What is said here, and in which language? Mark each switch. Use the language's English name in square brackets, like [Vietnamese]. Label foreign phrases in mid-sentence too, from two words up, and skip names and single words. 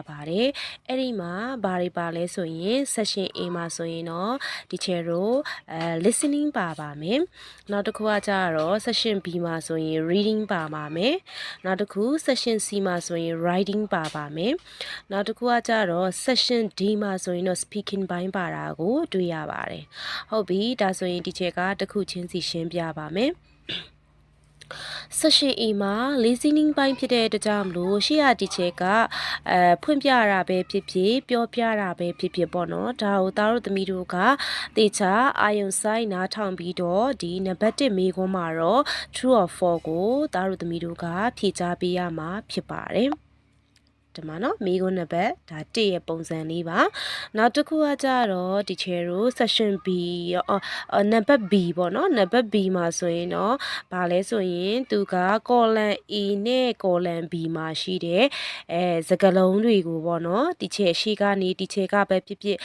[Burmese] ပါတယ်အဲ့ဒီမှာဘာတွေပါလဲဆိုရင် Section A မှာဆိုရင်တော့ဒီချေတို့listening ပါပါမယ်နောက်တစ်ခုကကြတော့ Section B မှာဆိုရင် reading ပါပါမယ်နောက်တစ်ခု section C မှာဆိုရင် writing ပါပါမယ်နောက်တစ်ခုကကြတော့ section D မှာဆိုရင်တော့ speaking ဘိုင်းပါတာကိုတွေ့ရပါတယ်ဟုတ်ပြီဒါဆိုရင်ဒီချက်ကတစ်ခုချင်းစီရှင်းပြပါမယ် Section A မှာ listening ပိုင်းဖြစ်တဲ့အတွက်ကြောင့်မလို့ ရှေ့ရဒီချက်ကဖွင့်ပြတာပဲဖြစ်ဖြစ်ပြောပြတာပဲဖြစ်ဖြစ်ပေါ့နော်ဒါကိုသားတို့သမီးတို့ကတေချာအာယုံဆိုင် နားထောင်ပြီးတော့ဒီနံပါတ်1မေးခွန်းမှာတော့ [English] true or false [Burmese] ကိုသားတို့သမီးတို့ကဖြေကြားပေးရမှာဖြစ်ပါတယ်ဒီမှာနော်မေးခွန်းနံပါတ်ဒါ1ရဲ့ပုံစံလေးပါနောက်တစ်ခုကကြတော့ဒီချေတို့ section B နံပါတ် B ပေါ့နော်နံပါတ် B မှာဆိုရင်တော့ဗာလဲဆိုရင်သူက column A နဲ့ column B မှာရှိတဲ့စကားလုံးတွေကိုပေါ့နော်ဒီချေရှိကနေဒီချေကပဲဖြစ်ဖြစ်